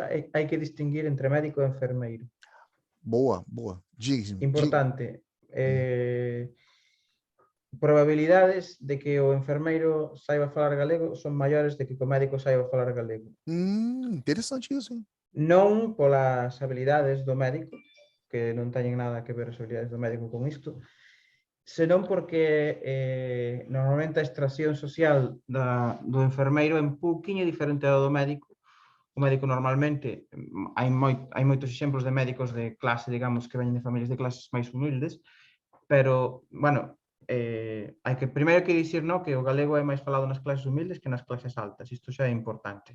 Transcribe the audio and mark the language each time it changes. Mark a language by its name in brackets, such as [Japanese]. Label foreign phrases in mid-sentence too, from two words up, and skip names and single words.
[Galician] hai que distinguir entre médico e enfermeiro. [Portuguese] Boa, boa. Diga. [Galician] Importante, probabilidades de que o enfermeiro saiba falar galego son maiores de que o médico saiba falar galego. [Portuguese] Interessante isso, hein? [Galician] Non polas habilidades do médico, que non teñen nada que ver as habilidades do médico con isto, senón porque normalmente a extracción social do enfermeiro é un pouquiño diferente do médico. O médico normalmente, hai moitos exemplos de médicos de clase, digamos, que veñen de familias de clases máis humildes, pero, bueno, hai que primeiro que dicir, no, que o galego é máis falado nas clases humildes que nas clases altas, isto xa é importante.